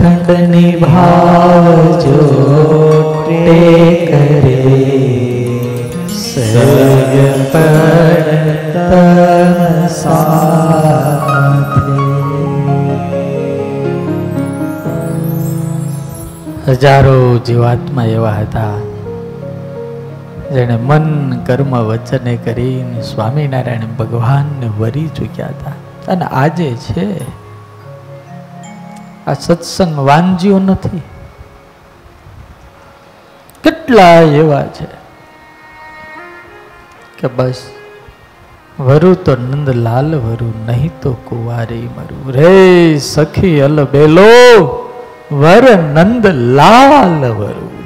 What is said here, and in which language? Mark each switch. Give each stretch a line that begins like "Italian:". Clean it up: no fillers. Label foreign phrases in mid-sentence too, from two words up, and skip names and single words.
Gujarati: નિભાવજો ટેકરે સગપણ તમ સાથે। હજારો જીવાત્મા એવા હતા જેણે મન કર્મ વચને કરીને સ્વામીનારાયણ ભગવાન ને વરી ચૂક્યા હતા। અને આજે છે આ સત્સંગ વાંઝિયો નથી, કેટલા એવા છે કે બસ વરુ તો નંદલાલ વરુ નહીં તો કુંવારી મરુ રે સખી અલબેલો વર નંદલાલ વરુ।